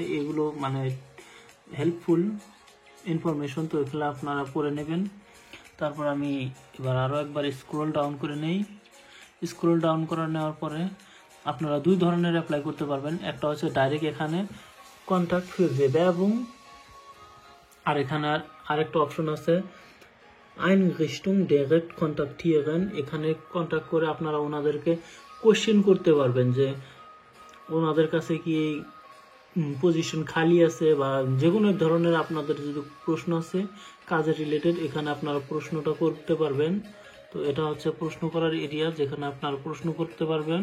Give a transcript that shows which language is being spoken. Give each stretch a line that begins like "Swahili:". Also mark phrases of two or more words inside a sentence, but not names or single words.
Bangla: এগুলো মানে
English: helpful information,
Bangla: তো এগুলো আপনারা পড়ে নেবেন। তারপর আমি এবার আরও একবার
English: scroll down
Bangla: করে নেই।
English: scroll down
Bangla: করে নেওয়ার পরে আপনারা দুই ধরনের অ্যাপ্লাই করতে পারবেন। একটা হচ্ছে ডাইরেক্ট এখানে
English: contact for
Bangla: বেwerbung, আর এখানে আরেকটা অপশন আছে
German: Einrichtung direkt kontaktieren,
Bangla: এখানে কন্ট্যাক্ট করে আপনারা ওনাদেরকে কোশ্চেন করতে পারবেন যে ওনাদের কাছে কি পজিশন খালি আছে, বা যে কোনো ধরনের আপনাদের যদি প্রশ্ন আছে কাজের রিলেটেড, এখানে আপনারা প্রশ্নটা করতে পারবেন। তো এটা হচ্ছে প্রশ্ন করার এরিয়া, যেখানে আপনারা প্রশ্ন করতে পারবেন।